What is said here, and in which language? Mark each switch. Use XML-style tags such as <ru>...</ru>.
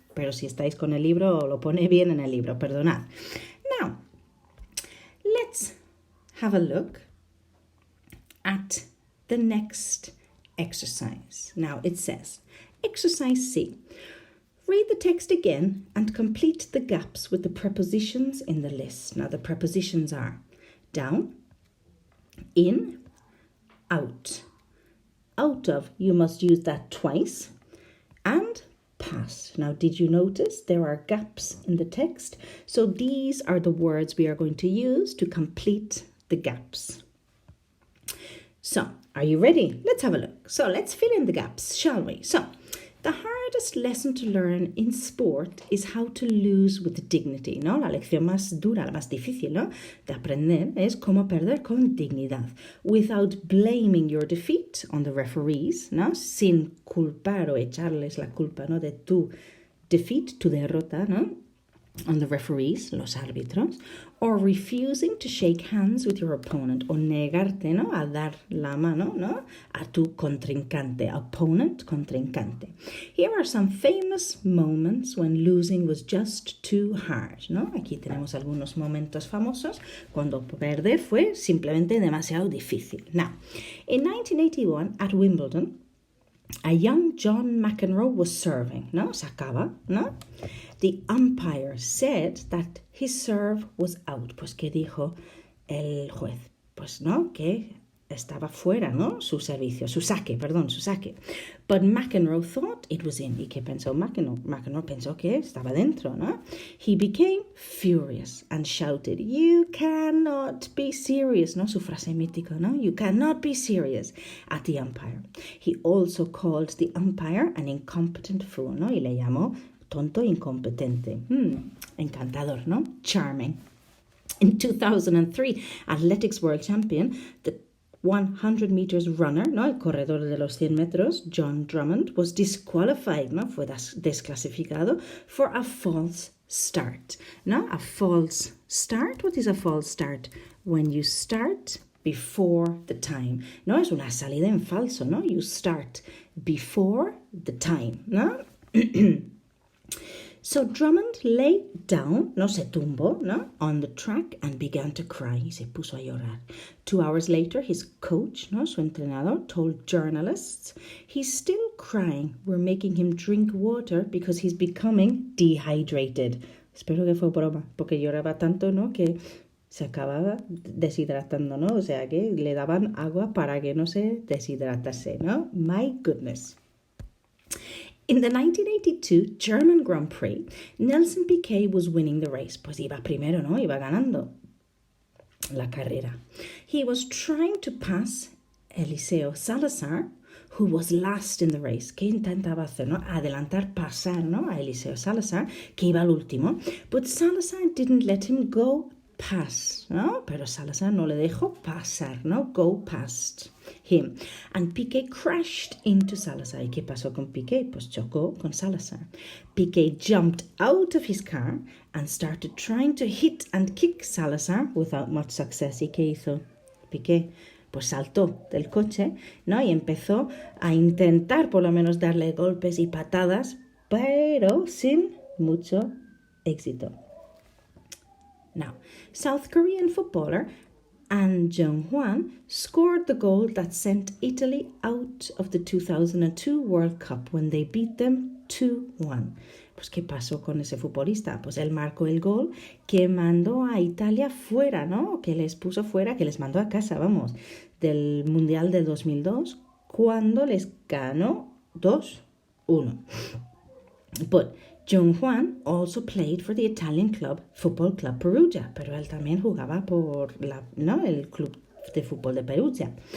<es>Pero si estáis con el libro, lo pone bien en el libro, perdonad.</es> <en>Now, let's have a look at the next exercise. Now, it says, exercise C. Read the text again and complete the gaps with the prepositions in the list. Now, the prepositions are down, in, out. Out of, you must use that twice, and past. Now, did you notice there are gaps in the text? So these are the words we are going to use to complete the gaps. So, are you ready? Let's have a look. So, let's fill in the gaps, shall we? So, the hardest lesson to learn in sport is how to lose with dignity, ¿no?</en> <es>La lección más dura, la más difícil, ¿no? De aprender es cómo perder con dignidad,</es> <en>without blaming your defeat on the referees,</en> <es>¿no? Sin culpar o echarles la culpa, ¿no?</es> <en>De tu defeat,</en> <es>tu derrota,</es> <en>¿no? On the referees,</en> <es>los árbitros,</es> <en>or refusing to shake hands with your opponent,</en> <es>o negarte,</es> <en>¿no?</en> <es>A dar la mano, ¿no? A tu contrincante, opponent, contrincante.</es> <en>Here are some famous moments when losing was just too hard, ¿no?</en> <es>Aquí tenemos algunos momentos famosos cuando perder fue simplemente demasiado difícil.</es> <en>Now, in 1981 at Wimbledon, a young John McEnroe was serving, ¿no?</en> <es>Sacaba,</es> <en>¿no? The umpire said that his serve was out.</en> <es>Pues, ¿qué dijo el juez? Pues, ¿no? Que estaba fuera, ¿no? Su servicio, su saque.</es> <en>But McEnroe thought it was in.</en> <es>¿Y qué pensó McEnroe? McEnroe pensó que estaba dentro, ¿no?</es> <en>He became furious and shouted, "You cannot be serious," ¿no?</en> <es>Su frase mítica,</es> <en>¿no? "You cannot be serious," at the umpire. He also called the umpire an incompetent fool, ¿no?</en> <es>Y le llamó tonto incompetente. Encantador,</es> <en>¿no? Charming. In 2003, athletics world champion, the 100 meters runner, ¿no?</en> <es>El corredor de los 100 metros, John Drummond,</es> <en>was disqualified,</en> <es>¿no? Fue desclasificado</es> <en>for a false start, ¿no? A false start. What is a false start? When you start before the time, ¿no?</en> <es>Es una salida en falso, ¿no?</es> <en>You start before the time, ¿no? So Drummond lay down,</en> <es>no se tumbó,</es> <en>no, on the track and began to cry.</en> <es>Y se puso a llorar.</es> <en>2 hours later, his coach, no,</en> <es>su entrenador,</es> <en>told journalists, "He's still crying. We're making him drink water because he's becoming dehydrated."</en> <es>Espero que fue broma, porque lloraba tanto, ¿no? Que se acababa deshidratando, ¿no? O sea, que le daban agua para que no se deshidratase, ¿no?</es> <en>My goodness. In the 1982 German Grand Prix, Nelson Piquet was winning the race.</en> <es>Pues iba primero, ¿no? Iba ganando la carrera.</es> <en>He was trying to pass Eliseo Salazar, who was last in the race.</en> <es>¿Qué intentaba hacer, no? Adelantar, pasar, ¿no? A Eliseo Salazar, que iba al último.</es> <en>But Salazar didn't let him go past, ¿no?</en> <es>Pero Salazar no le dejó pasar, ¿no?</es> <en>Go past him. And Piquet crashed into Salazar.</en> <es>¿Y qué pasó con Piquet? Pues chocó con Salazar.</es> <en>Piquet jumped out of his car and started trying to hit and kick Salazar without much success.</en> <es>¿Y qué hizo Piquet? Pues saltó del coche, ¿no? Y empezó a intentar por lo menos darle golpes y patadas, pero sin mucho éxito.</es> <en>Now, South Korean footballer An Jung-hwan scored the goal that sent Italy out of the 2002 World Cup when they beat them 2-1.</en> <es>Pues, ¿qué pasó con ese futbolista? Pues él marcó el gol que mandó a Italia fuera, ¿no? Que les puso fuera, que les mandó a casa, vamos, del Mundial del 2002, cuando les ganó 2-1.</es> <en>But Jung-hwan also played for the Italian club Football Club Perugia,</en> <es>pero él también jugaba por el club de fútbol de Perugia.</es>